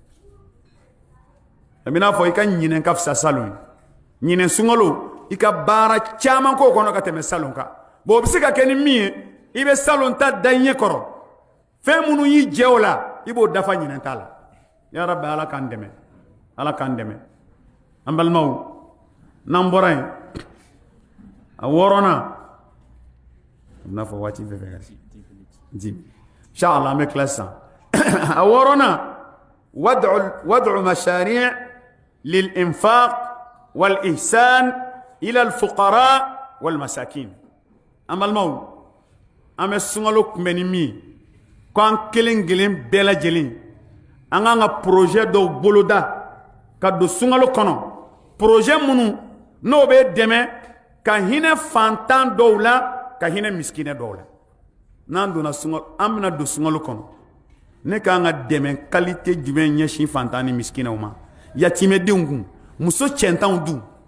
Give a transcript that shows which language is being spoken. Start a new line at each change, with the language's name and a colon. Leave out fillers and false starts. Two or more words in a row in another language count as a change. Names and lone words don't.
Bambara: a bɛ n'a fɔ i ka ɲinɛn ka fisa salon ye ɲinɛn sunkalo i ka baara caman k'o kɔnɔ ka tɛmɛ salon kan bon o bɛ se ka kɛ ni min ye i bɛ salon ta da i ɲɛ kɔrɔ fɛn minnu y'i jɛ o la i b'o dafa ɲinɛn ta la
Arabic: يا رب
Bambara: ala k'an dɛmɛ ala k'an dɛmɛ an balimaw n'an bɔra yen a 6nan n'a fɔ waati bɛɛ fɛ ka se inshallah an bɛ tila sisan a 6nan
Arabic: وضع مشاريع للإنفاق والإحسان إلى الفقراء والمساكين
Bambara: an balimaw an bɛ sunkalo kunbɛn ni min ye ko an kelen kelen bɛɛ lajɛlen an k'an ka projet dɔw boloda ka don sunkalo kɔnɔ projet minnu n'o bɛ dɛmɛ ka hinɛ fantan dɔw la ka hinɛ miskinɛ dɔw la n'an donna sunkalo an bɛna don sunkalo kɔnɔ ne k'an ka dɛmɛ qualité jumɛn ɲɛsin fantan ni miskinɛw ma yatimɛdenw kun muso cɛntanw dun